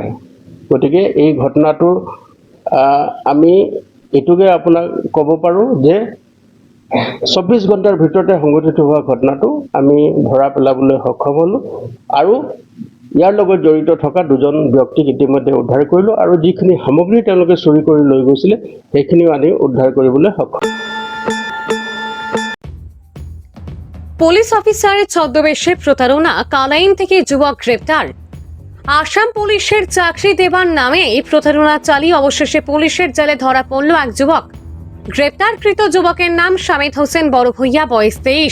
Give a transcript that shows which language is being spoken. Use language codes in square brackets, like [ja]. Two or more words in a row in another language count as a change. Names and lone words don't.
[as] গতিকে এই ঘটনাটো আমি এইটোকে আপোনাক ক'ব পাৰোঁ যে 24 ঘণ্টাৰ ভিতৰতে সংঘটিত হোৱা ঘটনাটো আমি ধৰা পেলাবলৈ সক্ষম হ'লোঁ আৰু ইয়াৰ লগত জড়িত থকা 2জন ব্যক্তিক ইতিমধ্যে উদ্ধাৰ কৰিলোঁ আৰু যিখিনি সামগ্ৰী তেওঁলোকে চুৰি কৰি লৈ গৈছিলে সেইখিনিও আমি উদ্ধাৰ কৰিবলৈ সক্ষম। [bn] পুলিশ অফিসারের ছদ্মবেশে প্রতারণা, কালাইন থেকে যুবক গ্রেপ্তার। আসাম পুলিশের চাকরি দেবার নামে এই প্রতারণা চালিয়ে অবশেষে পুলিশের জালে ধরা পড়ল এক যুবক। গ্রেপ্তারকৃত যুবকের নাম শামিদ হোসেন বড়ভূইয়া, বয়স 23।